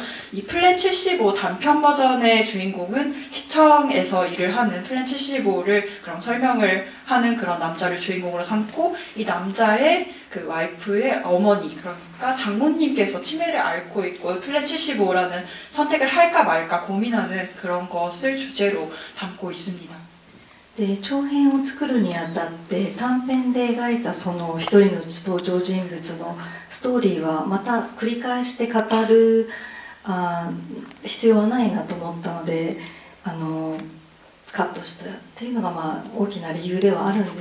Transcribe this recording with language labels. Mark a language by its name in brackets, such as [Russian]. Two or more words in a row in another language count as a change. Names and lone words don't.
[Korean] 이 플랜 75 단편 버전의 주인공은 시청에서 일을 하는 플랜 75를 그런 설명을 하는 그런 남자를 주인공으로 삼고 이 남자의 그 와이프의 어머니, 그러니까 장모님께서 치매를 앓고 있고 플랜 75라는 선택을 할까 말까 고민하는 그런 것을 주제로 담고 있습니다. [Japanese] で長編を作るにあたって短編で描いたその一人の登場人物のストーリーはまた繰り返して語る必要はないなと思ったのでカットしたっていうのが大きな理由ではあるん